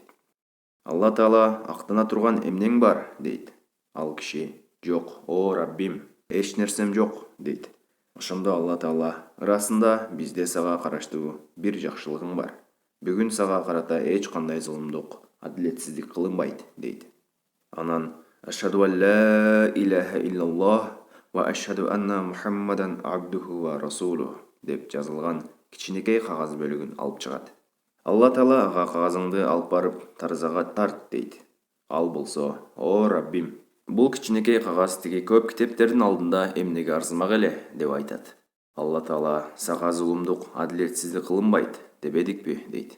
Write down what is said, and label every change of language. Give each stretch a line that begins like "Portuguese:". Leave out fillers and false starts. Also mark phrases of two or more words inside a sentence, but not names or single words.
Kyrgyz: Алла Таала актана турган эмнең бар, дейт. Ал киши, жок, о Раббим, эч нерсем жок, дейт. Ошондо Алла Таала, расында бизде сага караштуу бир жакшылыгың бар. Бүгүн сага карата эч кандай зулумдук, адилетсиздик кылынбайт, дейт. Анан
Arabic: أشهد أن لا إله إلا الله وأشهد أن محمدا عبده ورسوله
Kyrgyz: деп жазылган кичинекей кагаз бөлүгүн алып чыгат. Алла Таала ага кагазыңды алып барып таразага тарт, дейт. Ал болсо, о Раббим, бул кичинекей кагаз тиги көп китептердин алдында эмнеге арзымак эле деп айтат. Алла Таала сага зулумдук, адилетсиздик кылынбайт дебедикпи, дейт.